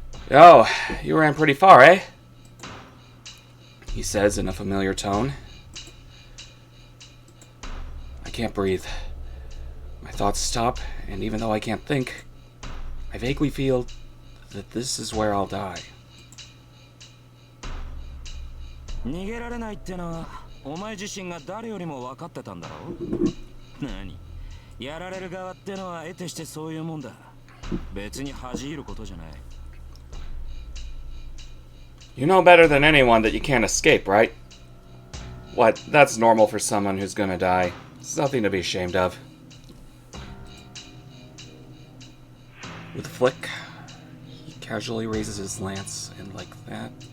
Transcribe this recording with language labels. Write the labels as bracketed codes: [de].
[en] Oh, you ran pretty far, eh? He says in a familiar tone. I can't breathe. My thoughts stop, and even though I can't think, I vaguely feel that this is where I'll die. [ja] 逃げられないってのはお前自身が誰よりも分かってたんだろう。何？やられる側ってのは得てしてそういうもんだ。別に恥じることじゃない。 [en] You know better than anyone that you can't escape, right? What? That's normal for someone who's gonna die. It's nothing to be ashamed of. With a flick, he casually raises his lance, and like that.